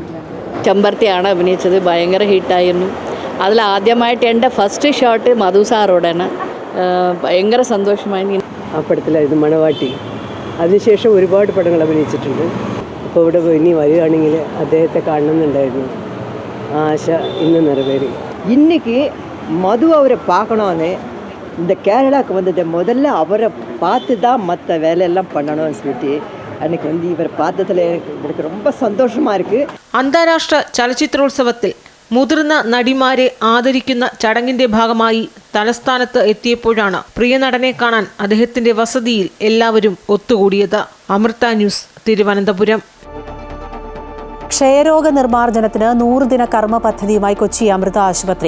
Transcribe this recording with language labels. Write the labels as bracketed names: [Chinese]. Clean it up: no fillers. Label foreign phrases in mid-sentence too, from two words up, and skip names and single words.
[Malayalam] ചെമ്പരത്തിയാണ് അഭിനയിച്ചത്, ഭയങ്കര ഹിറ്റായിരുന്നു. അതിൽ ആദ്യമായിട്ട് എൻ്റെ [English] first shot [Malayalam] മധു സാറോടാണ്. ഭയങ്കര സന്തോഷമായി. ആ പടത്തിലായിരുന്നു മണവാട്ടി. അതിനുശേഷം ഒരുപാട് പടങ്ങൾ അഭിനയിച്ചിട്ടുണ്ട്. അപ്പോൾ ഇവിടെ ഇനി വരികയാണെങ്കിൽ അദ്ദേഹത്തെ കാണണമെന്നുണ്ടായിരുന്നു. ആശ ഇന്ന് നിറവേറി. [Tamil] இன்னைக்கு மது அவரை பார்க்கணுன்னு இந்த கேரளாவுக்கு வந்தது முதல்ல அவரை பார்த்து தான் மற்ற வேலையெல்லாம் பண்ணணும்னு சொல்லிட்டு அன்னைக்கு இவரை பார்த்ததில் எனக்கு ரொம்ப சந்தோஷமாக இருக்குது. [Malayalam] അന്താരാഷ്ട്ര ചലച്ചിത്രോത്സവത്തിൽ മുതിർന്ന നടിമാരെ ആദരിക്കുന്ന ചടങ്ങിന്റെ ഭാഗമായി തലസ്ഥാനത്ത് എത്തിയപ്പോഴാണ് പ്രിയ നടനെ കാണാൻ അദ്ദേഹത്തിന്റെ വസതിയിൽ എല്ലാവരും ഒത്തുകൂടിയത്. അമൃത ന്യൂസ്, തിരുവനന്തപുരം. ക്ഷയരോഗ നിർമ്മാർജ്ജനത്തിന് 100 ദിന കർമ്മ പദ്ധതിയുമായി കൊച്ചി അമൃത ആശുപത്രി.